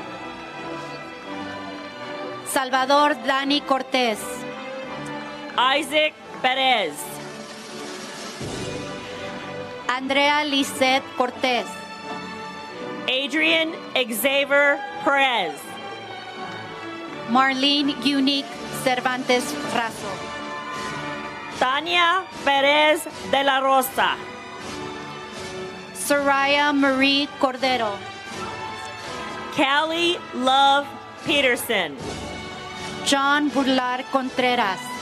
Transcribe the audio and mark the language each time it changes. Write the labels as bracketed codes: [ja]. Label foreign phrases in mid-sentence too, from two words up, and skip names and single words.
[en] Salvador Dani Cortez. Isaac Perez. Andrea Lisette Cortez. Adrian Xavier Perez. Marlene Unique Cervantes Razo. Tania Perez de la Rosa. Soraya Marie Cordero. Callie Love Peterson. John Burlar Contreras.